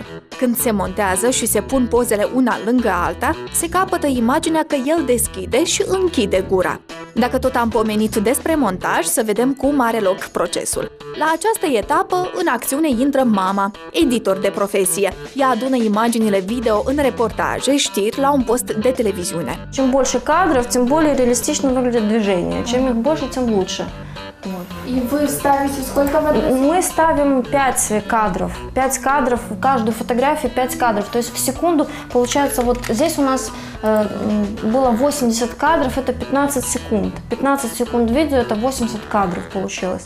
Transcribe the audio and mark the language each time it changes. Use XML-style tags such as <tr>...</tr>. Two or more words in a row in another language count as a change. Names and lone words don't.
<ro>Când se montează și se pun pozele una lângă alta, se capătă imaginea că el deschide și închide gura. Dacă tot am pomenit despre montaj, să vedem cum are loc procesul. La această etapă, în acțiune intră mama, editor de profesie. Ea adună imaginile video în reportaje, știri, la un post de televiziune.</ro> <ru>Чем больше кадров, тем более реалистично выглядят движения. Чем их больше, тем лучше. Вот. И вы ставите сколько в одну? Мы ставим 5 кадров. 5 кадров, в каждую фотографию 5 кадров. То есть в секунду, получается, вот здесь у нас было 80 кадров, это 15 секунд. 15 секунд видео, это 80 кадров получилось.</ru>